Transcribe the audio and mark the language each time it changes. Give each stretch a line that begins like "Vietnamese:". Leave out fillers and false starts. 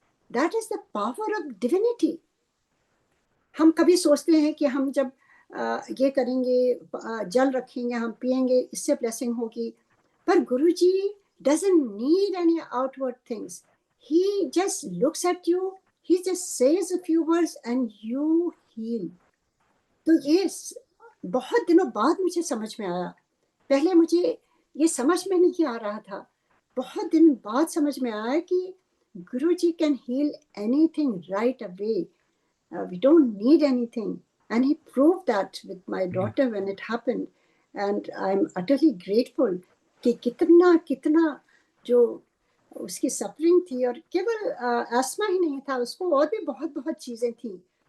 English: That is the power of divinity.
Hindi: हम कभी सोचते हैं कि हम जब ये करेंगे, जल रखेंगे, हम पिएंगे, इससे ब्लेसिंग होगी, पर गुरुजी
English: doesn't need any outward things. He just looks at you, he just says a few words and you heal.
Hindi: तो ये बहुत दिनों बाद मुझे समझ में आया. पहले मुझे ये समझ में नहीं आ रहा था, बहुत दिन बाद समझ में आया कि गुरुजी
English: can heal anything right away. We don't need anything, and he proved that with my daughter when it happened, and I'm utterly grateful
Hindi: कि कितना जो उसकी सफरिंग थी, और केवल आस्मा ही नहीं था, उसको और भी बहुत चीजें थी.